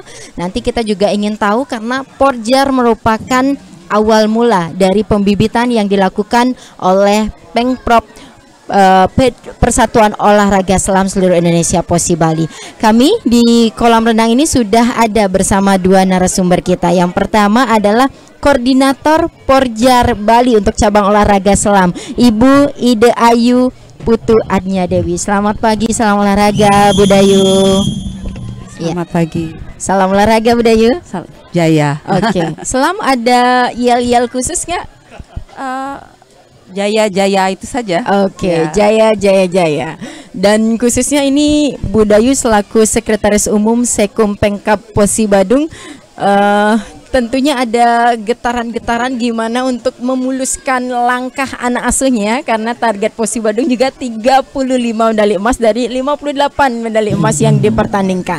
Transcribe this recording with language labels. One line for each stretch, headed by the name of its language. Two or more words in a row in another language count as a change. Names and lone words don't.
Indonesian: Nanti kita juga ingin tahu karena Porjar merupakan awal mula dari pembibitan yang dilakukan oleh Pengprov Persatuan Olahraga Selam Seluruh Indonesia Posi Bali. Kami di kolam renang ini sudah ada bersama 2 narasumber kita. Yang pertama adalah Koordinator Porjar Bali untuk cabang olahraga selam, Ibu Ide Ayu Putu Adnya Dewi. Selamat pagi, salam olahraga Bu Dayu. Selamat pagi. Salam olahraga Bu Dayu. Jaya. Oke. Selam ada yel-yel khusus nggak? Jaya itu saja. Oke, Ya. Jaya. Dan khususnya ini Bu Dayu selaku Sekretaris Umum Sekum Pengkap Posi Badung, tentunya ada getaran-getaran gimana untuk memuluskan langkah anak asuhnya, karena target Posi Badung juga 35 medali emas dari 58 medali emas yang dipertandingkan.